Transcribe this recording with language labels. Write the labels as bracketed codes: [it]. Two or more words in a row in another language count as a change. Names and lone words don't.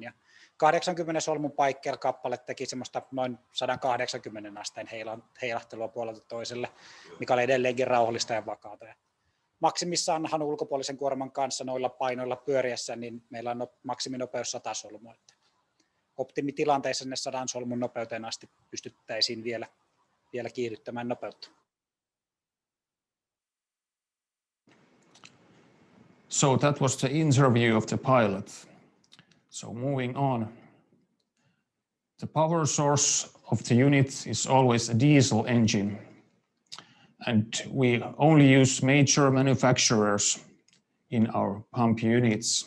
[fi] Ja 80 solmun paikkeilla kappale teki semmoista noin 180 asteen heilahtelua puolelta toiselle, mikä oli edelleenkin rauhallista ja vakaata. Ja maksimissaanhan ulkopuolisen kuorman kanssa noilla painoilla pyöriessä, niin meillä on maksiminopeus 100 solmua. Optimitilanteissa sinne 100 solmun nopeuteen asti pystyttäisiin vielä kiihdyttämään nopeutta. [en] So that was the interview of the pilot. So moving on. The power source of the unit is always a diesel engine. And we only use major manufacturers in our pump units.